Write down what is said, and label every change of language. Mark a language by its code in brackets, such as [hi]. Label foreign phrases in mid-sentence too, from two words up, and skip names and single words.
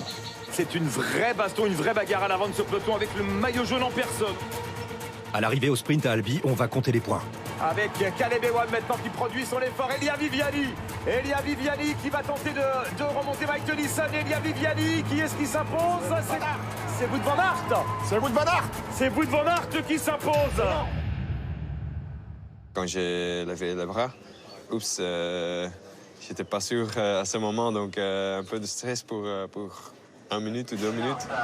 [fr] C'est une vraie baston, une vraie bagarre à l'avant de ce peloton avec le maillot jaune en personne. À l'arrivée au sprint à Albi, on va compter les points. Avec Caleb Ewan maintenant qui produit son effort. Elia Viviani qui va tenter de remonter Mike Tennyson. Elia Viviani, qui est-ce qui s'impose? C'est Wout van Aert. C'est Wout van Aert. C'est Wout van Aert qui s'impose. Quand j'ai levé le bras, j'étais pas sûr à ce moment, donc un peu de stress pour 1 minute ou 2 minutes.